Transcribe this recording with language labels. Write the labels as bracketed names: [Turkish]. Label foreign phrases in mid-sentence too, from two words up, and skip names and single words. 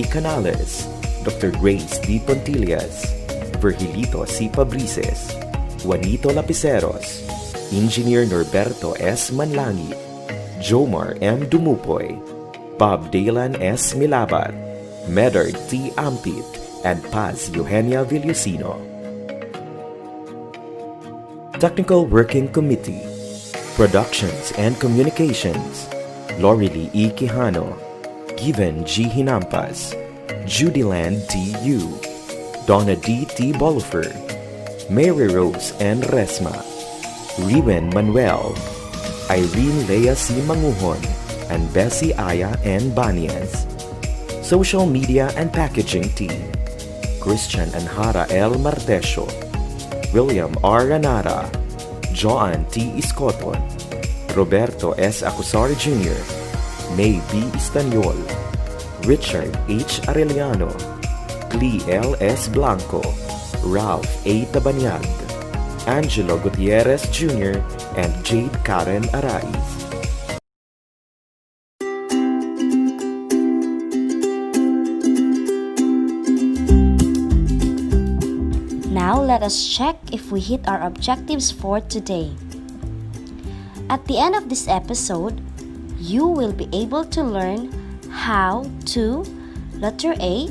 [English] Canales, Dr. Grace D. Pontillas, Virgilito C. Pabrices, Juanito Lapiceros, Engineer Norberto S. Manlangi, Jomar M. Dumupoy, Bob Dalan S. Milabat, Medard T. Ampit, and Paz Eugenia Villusino. Technical Working Committee, Productions and Communications, Lorely E. Quijano, Given G. Hinampas, Judyland T. U, Donna D. T. Bolifer, Mary Rose N. Resma, Riwen Manuel, Irene Lea C. Manguhon, and Bessie Aya N. Banias. Social Media and Packaging Team, Christian Anhara L. Martesio, William R. Ranara, Joan T. Iscoton, Roberto S. Acusar Jr., May B. Istanyol, Richard H. Arellano, Clee L. S. Blanco, Ralph A. Tabanyag, Angelo Gutierrez Jr., and Jade Karen Araiz. Now let us check if we hit our objectives for today. At the end of this episode, you will be able to learn how to letter A.